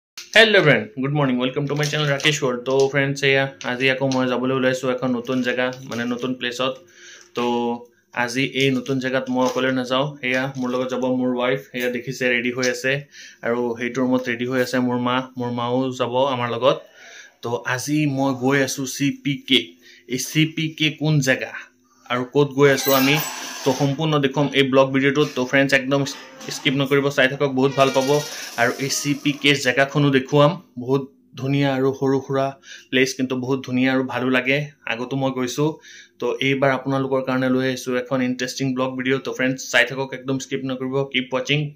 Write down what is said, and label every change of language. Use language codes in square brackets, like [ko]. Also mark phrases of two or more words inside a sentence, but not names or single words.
[en] Hello friend, good morning. Welcome to my channel Rakesh World. [as] तो friends এয়া আজি আকৌ মই যাবলৈ ওলাইছো এখন নতুন জায়গা মানে নতুন প্লেসত তো আজি এই নতুন জায়গাত মই অকলে নাযাও এয়া মোৰ লগত যাব মোৰ ওয়াইফ এয়া দেখিছে ৰেডি হৈ আছে আৰু হেইটোৰ মত ৰেডি হৈ আছে মোৰ মাও যাব আমাৰ লগত তো আজি মই গৈ আছো সিপিকে এই সিপিকে কোন জায়গা আৰু ক'ত গৈ আছো আমি তো সম্পূৰ্ণ দেখম এই [en] vlog video [as] তো फ्रेंड्स একদম স্কিপ নকৰিব চাই থাকক বহুত ভাল পাব আৰু এই সিপিকে জায়গাখনো দেখুৱাম বহুত ধুনিয়া আৰু হৰুখুৰা প্লেস কিন্তু বহুত ধুনিয়া আৰু ভালো লাগে আগতো মই গৈছো তো এইবাৰ আপোনালোকৰ কাৰণে লৈ আইছো এখন [en] interesting vlog video [as] তো फ्रेंड्स চাই থাকক একদম স্কিপ নকৰিব [en] keep watching